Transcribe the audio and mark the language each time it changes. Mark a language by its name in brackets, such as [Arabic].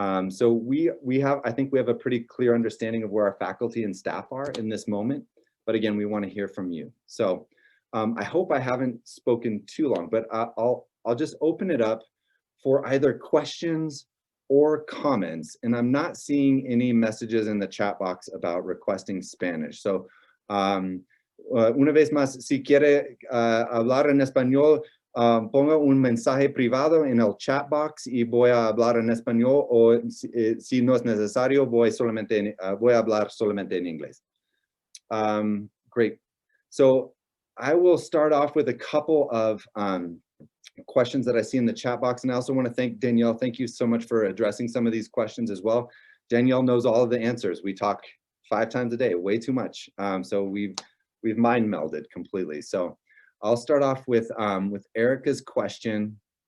[English] So I think we have a pretty clear understanding of where our faculty and staff are in this moment. But again, we want to hear from you. So I hope I haven't spoken too long, but I'll just open it up for either questions or comments. And I'm not seeing any messages in the chat box about requesting Spanish. [Spanish] So una vez más, si quiere hablar en español, ponga un mensaje privado en el chat box y voy a hablar en español, o si no es necesario, voy a hablar solamente en inglés. [English] Great. So I will start off with a couple of questions that I see in the chat box. And I also want to thank Danielle. Thank you so much for addressing some of these questions as well. Danielle knows all of the answers. We talk 5 times a day, way too much. So we've mind melded completely. So I'll start off with Erica's question